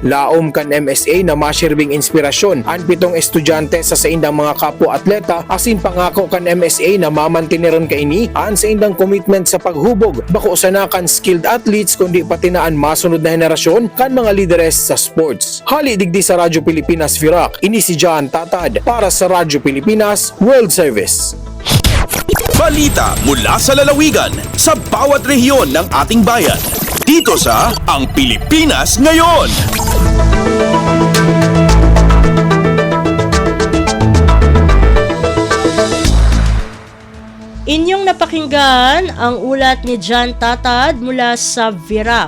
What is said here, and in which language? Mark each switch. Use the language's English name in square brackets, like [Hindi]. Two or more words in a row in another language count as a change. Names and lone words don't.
[Bikol] Laom kan MSA na masirbing inspirasyon ang 7 estudyante sa indang mga kapwa-atleta asin pangako kan MSA na mamantiniron kaini an sa indang commitment sa paghubog bako sa kan [English] skilled athletes [Bikol] kundi pati na ang masunod na henerasyon kan mga lideres sa sports. Hali digdi sa Radyo Pilipinas Virac, ini si John Tatad para sa Radyo Pilipinas World Service. [Filipino] Balita mula sa lalawigan sa bawat rehiyon ng ating bayan. Dito sa Ang Pilipinas Ngayon. Inyong napakinggan ang ulat ni John Tatad mula sa Virac.